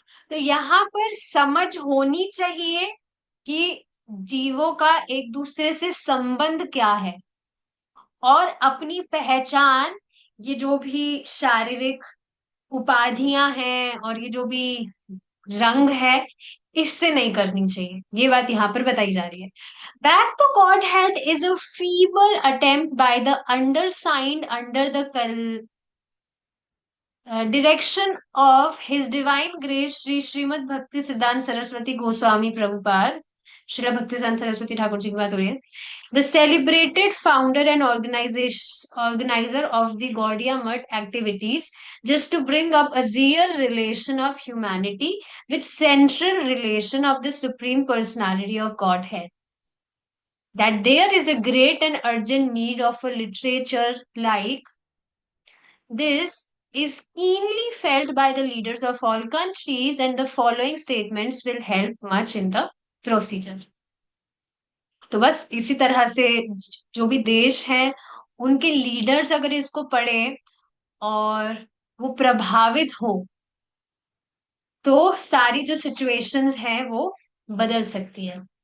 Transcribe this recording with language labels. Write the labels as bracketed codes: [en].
[hi] तो यहाँ पर समझ होनी चाहिए कि जीवों का एक दूसरे से संबंध क्या है, और अपनी पहचान, ये जो भी शारीरिक उपाधियां हैं और ये जो भी रंग है, इससे नहीं करनी चाहिए, ये बात यहाँ पर बताई जा रही है। [en] back to Godhead is a feeble attempt by the undersigned under the direction of His Divine Grace Shri Srimad Bhakti Siddhant Saraswati Goswami Prabhupada, [hi] Srila भक्ति सिद्धांत सरस्वती ठाकुर जी की बात हो रही है, [en] the celebrated founder and organizer of the Gaudiya Mutt activities, just to bring up a real relation of humanity with central relation of the Supreme Personality of Godhead. That there is a great and urgent need of a literature like this is keenly felt by the leaders of all countries, and the following statements will help much in the procedure. [hi] तो बस इसी तरह से जो भी देश हैं उनके लीडर्स अगर इसको पढ़े और वो प्रभावित हो, तो सारी जो सिचुएशंस हैं वो बदल सकती है।